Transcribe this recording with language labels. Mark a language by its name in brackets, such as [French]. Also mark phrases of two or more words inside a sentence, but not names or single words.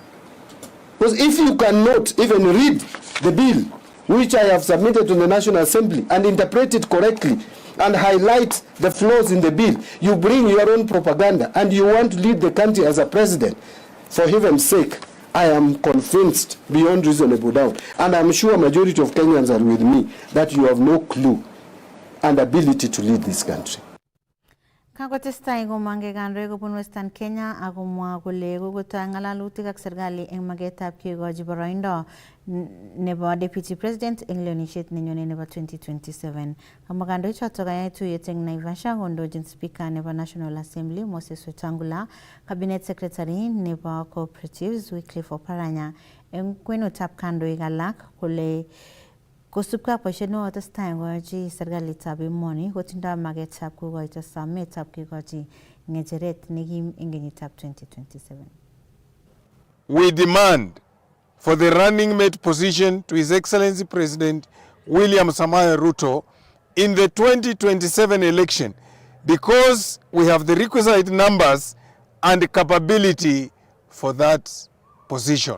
[English] Because if you cannot even read the bill, which I have submitted to the National Assembly, and interpret it correctly, and highlight the flaws in the bill, you bring your own propaganda, and you want to lead the country as a president. For heaven's sake, I am convinced beyond reasonable doubt, and I'm sure a majority of Kenyans are with me, that you have no clue and ability to lead this country. [Kalenjin] Kakotestai komange kandoik kobun Western Kenya akomwa kole kokotoi ng'alalutik ak serikali eng magetab kekochi boroindo nebo [English] Deputy President [Kalenjin] eng lewenisiet nenyone nebo 2027. Kamwa kandoichoto kayai tuyet eng Naivasha kondochin Speaker nebo National Assembly Moses Wetangula, [English] Cabinet Secretary [Kalenjin] nebo Cooperatives Wycliffe Oparanya eng kwenutab kandoik alak kole kosubkei ak boisiet nekotestai koyochi serikalitab emoni kotindoi magetab kokoito sometab kekochi ng'echeret nekim eng kenyitab 2027. [English] We demand for the running mate position to His Excellency President William Samoei Ruto in the 2027 election because we have the requisite numbers and capability for that position.